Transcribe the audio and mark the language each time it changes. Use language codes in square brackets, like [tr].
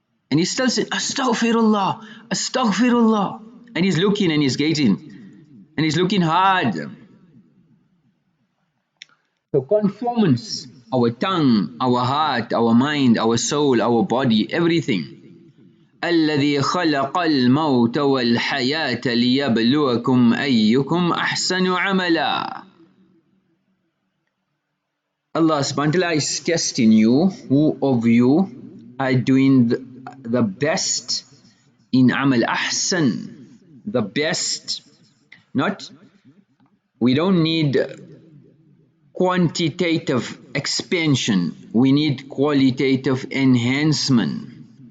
[en] And he still said, astaghfirullah, astaghfirullah. And he's looking and he's gazing. And he's looking hard. So conformance our tongue, our heart, our mind, our soul, our body, everything. [ar] الذي خلق الموت والحياة ليبلوكم أيكم أحسن عملا. [en] Allah subhanahu wa ta'ala is testing you, who of you are doing the best in amal. Ahsan, the best. Not, we don't need quantitative expansion, we need qualitative enhancement.